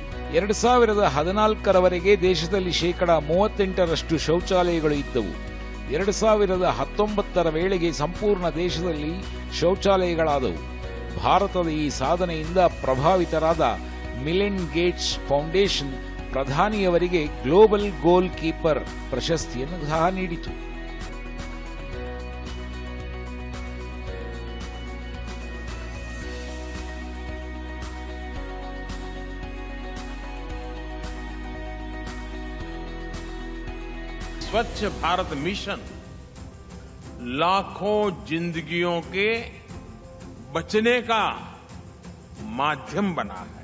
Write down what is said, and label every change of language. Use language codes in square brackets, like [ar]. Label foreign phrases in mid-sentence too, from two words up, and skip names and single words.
[kn] 2014ರವರೆಗೆ ದೇಶದಲ್ಲಿ 38% ಶೌಚಾಲಯಗಳು ಇದ್ದವು. 2019ರ ವೇಳೆಗೆ ಸಂಪೂರ್ಣ ದೇಶದಲ್ಲಿ ಶೌಚಾಲಯಗಳಾದವು. ಭಾರತದ ಈ ಸಾಧನೆಯಿಂದ ಪ್ರಭಾವಿತರಾದ ಮಿಲಿಂಡ್ ಗೇಟ್ಸ್ ಫೌಂಡೇಶನ್ ಪ್ರಧಾನಿಯವರಿಗೆ ಗ್ಲೋಬಲ್ ಗೋಲ್ ಕೀಪರ್ ಪ್ರಶಸ್ತಿಯನ್ನು ಸಹ ನೀಡಿತು. [hi] स्वच्छ भारत मिशन लाखों जिंदगियों के बचने का माध्यम बना है।